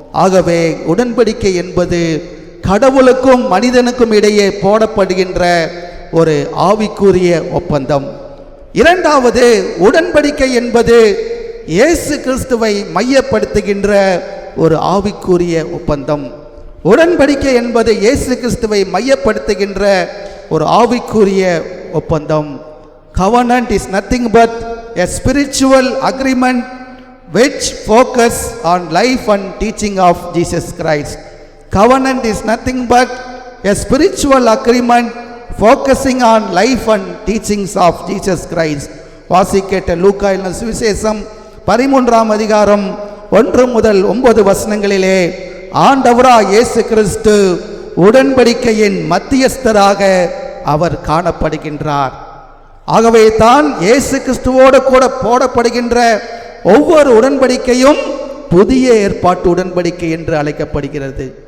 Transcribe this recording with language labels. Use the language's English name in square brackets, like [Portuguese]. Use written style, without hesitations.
[Tamil] ஆகவே உடன்படிக்கை என்பது கடவுளுக்கும் மனிதனுக்கும் இடையே போடப்படுகின்ற ஒரு ஆவிக்குரிய ஒப்பந்தம். இரண்டாவது, உடன்படிக்கை என்பது இயேசு கிறிஸ்துவை மையப்படுத்துகின்ற ஒரு ஆவிக்குரிய ஒப்பந்தம். உடன்படிக்கை என்பது இயேசு கிறிஸ்துவை மையப்படுத்துகின்ற ஒரு ஆவிக்குரிய ஒப்பந்தம். [English] Covenant is nothing but a spiritual agreement which focus on life and teaching of Jesus Christ. Covenant is nothing but a spiritual agreement focusing on life and teachings of Jesus Christ. [Tamil] வாசிக்கேட்ட லூக்கா எழுதின சுவிசேஷம் 13 அதிகாரம் 1 முதல் 9 வசனங்களிலே ஆண்டவராய் இயேசு கிறிஸ்து உடன்படிக்கையின் மத்தியஸ்தராக அவர் காணப்படுகின்றார். ஆகவே தான் இயேசு கிறிஸ்துவோடு கூட போடப்படுகின்ற ஒவ்வொரு உடன்படிக்கையும் புதிய ஏற்பாட்டு உடன்படிக்கை என்று அழைக்கப்படுகிறது.